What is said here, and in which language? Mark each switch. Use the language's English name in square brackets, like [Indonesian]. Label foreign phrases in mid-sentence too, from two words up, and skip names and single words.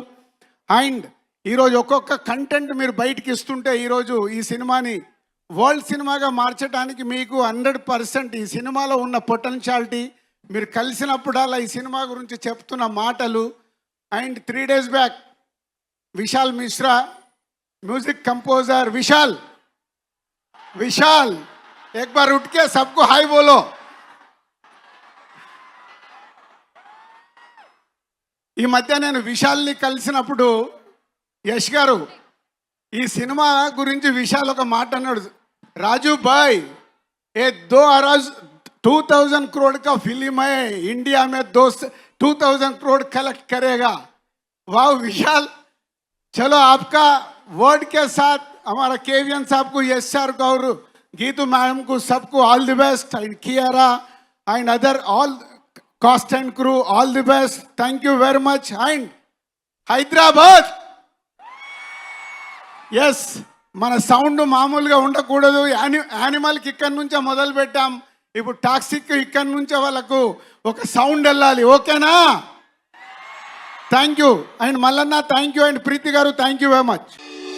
[Telugu] అండ్ ఈరోజు ఒక్కొక్క కంటెంట్ మీరు బయటికి ఇస్తుంటే ఈరోజు ఈ సినిమాని వరల్డ్ సినిమాగా మార్చడానికి మీకు 100% ఈ సినిమాలో ఉన్న పొటెన్షియాలిటీ, మీరు కలిసినప్పుడల్లా ఈ సినిమా గురించి చెప్తున్న మాటలు. అండ్ 3 [English] days back [Telugu] విశాల్ మిశ్రా, [English] music composer [Hindi] विशाल, एक बार उठ के सबको हाय बोलो. [Telugu] ఈ మధ్య నేను విశాల్ని కలిసినప్పుడు యష్ గారు ఈ సినిమా గురించి విశాల్ ఒక మాట అన్నాడు, రాజు భాయ్ [Hindi] ये 2000 करोड़ का फिल्म है, इंडिया में 2000 करोड़ कलेक्ट करेगा. वाह विशाल, चलो आपका वर्ड के साथ हमारा केवीएन साहब को, यश सर को और गीतू मैडम को, सबको [English] all the best. and Kiara and other all cast and crew all the best. thank you very much. and [Telugu] హైదరాబాద్ ఎస్, మన సౌండ్ మామూలుగా ఉండకూడదు. యానిమల్కి ఇక్కడి నుంచే మొదలు పెట్టాం, ఇప్పుడు టాక్సిక్ ఇక్కడి నుంచే వాళ్ళకు ఒక సౌండ్ వెళ్ళాలి. [English] okay-na? thank you. and Mallanna thank you. and Preethi garu thank you very much.